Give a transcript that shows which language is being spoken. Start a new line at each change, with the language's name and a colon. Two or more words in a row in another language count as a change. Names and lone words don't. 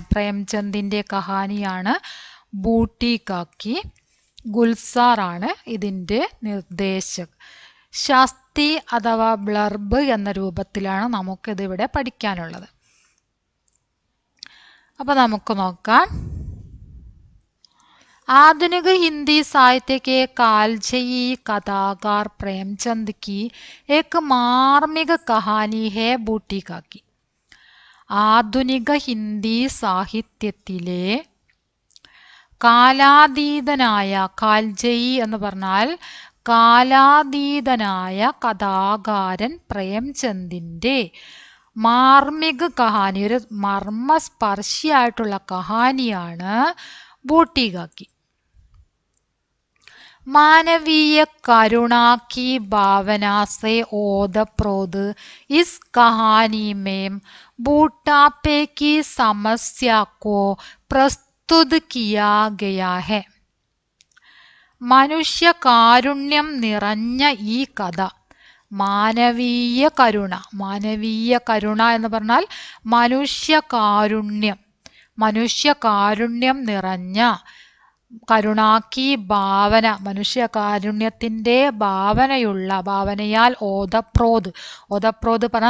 Malayalam: പ്രേംചന്ദിൻ്റെ കഹാനിയാണ് ബൂട്ടി കാക്കി. ഗുൽസാറാണ് ഇതിൻ്റെ നിർദ്ദേശക്. ശാസ്തി അഥവാ ബ്ലർബ് എന്ന രൂപത്തിലാണ് നമുക്കിതിവിടെ പഠിക്കാനുള്ളത്. അപ്പോൾ നമുക്ക് നോക്കാം.
Hindi: आधुनिक हिंदी साहित्य के कालजयी कथाकार प्रेमचंद की एक मार्मिक कहानी है बूटी काकी.
Malayalam: ആധുനിക ഹിന്ദി സാഹിത്യത്തിലെ കാലാതീതനായ, കാൽജയി എന്ന് പറഞ്ഞാൽ കാലാതീതനായ കഥാകാരൻ പ്രേംചന്ദിൻ്റെ
Hindi: मार्मिक कहानी,
Malayalam: ഒരു മർമ്മസ്പർശിയായിട്ടുള്ള കഹാനിയാണ് ബൂട്ടി കാക്കി. मानवीय करुणा की भावना से ओतप्रोत इस कहानी में बूटापे की समस्या को प्रस्तुत किया गया है. മനുഷ്യ കാരുണ്യം നിറഞ്ഞ ഈ കഥ,
Hindi: मानवीय करुणा, मानवीय करुणा
Malayalam: എന്ന് പറഞ്ഞാൽ മനുഷ്യകാരുണ്യം നിറഞ്ഞ,
Hindi: करुणा की भावना,
Malayalam: മനുഷ്യകാരുണ്യത്തിൻ്റെ ഭാവനയാൽ ഓതപ്രോത് പറഞ്ഞ